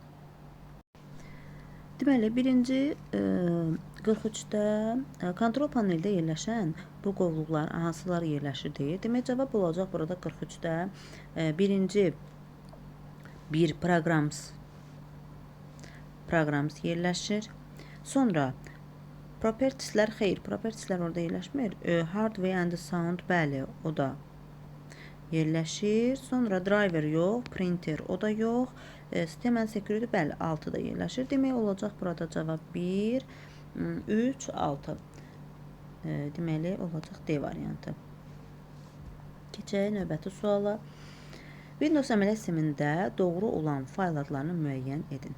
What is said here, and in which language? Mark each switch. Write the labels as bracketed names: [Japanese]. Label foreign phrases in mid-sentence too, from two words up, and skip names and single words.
[Azerbaijani] Deməli, birinci 43-də kontrol paneldə yerləşən bu qovluqlar hansılar yerləşir deyir. Demək, cavab olacaq burada 43-də birinci bir programs yerləşir. Sonra propertieslər, xeyr, propertieslər orada yerləşmir. Hardware and sound, bəli, o da yerləşir. Sonra driver yox, printer o da yox. System and security, bəli, 6-da yerləşir. Demək olacaq burada cavab 1, 3, 6. Deməli olacaq D variantı. Keçək növbəti suala. Windows əməliyyat sistemində doğru olan fayl adlarını müəyyən edin.